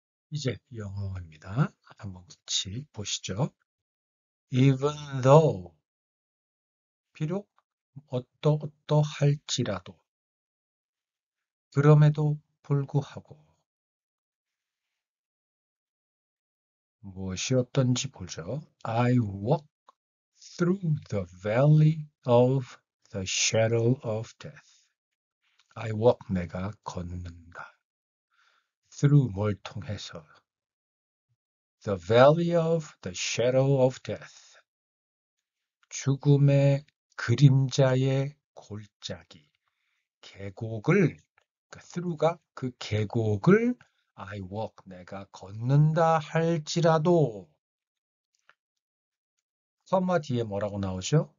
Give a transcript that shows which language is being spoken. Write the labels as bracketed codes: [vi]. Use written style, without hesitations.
[ko] 이제 영어입니다. 한번 같이 보시죠. [en] Even though, [ko] 비록 어떠할지라도, 그럼에도 불구하고, 무엇이 어떤지 보죠. [en] I walk through the valley of the shadow of death. I walk, [ko] 내가 걷는다. through, 뭘 통해서. [en] The valley of the shadow of death. [ko] 죽음의 그림자의 골짜기. 계곡을, 그 through가 그 계곡을 [en] I walk, [ko] 내가 걷는다 할지라도, 컴마 뒤에 뭐라고 나오죠?